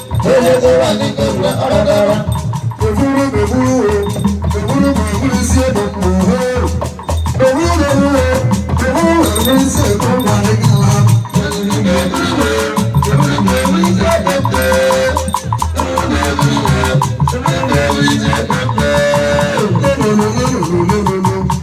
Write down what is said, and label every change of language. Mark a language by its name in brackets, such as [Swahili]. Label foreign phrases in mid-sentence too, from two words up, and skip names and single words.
[Igbo] Onye dọrọ anyị ka ewe ọrụ dọrọ. Eburu m eburu o, eburu m eburu si ebe m nọ, o. Eburu m eburu o, eburu m eburu si ebe m nọ, anyị ga-ala. Eburu m eburu o, eburu m eburu si ebe m nọ. Eburu m eburu o, eburu m eburu si ebe m nọ. [English] No, no, no, no, no, no, no, no.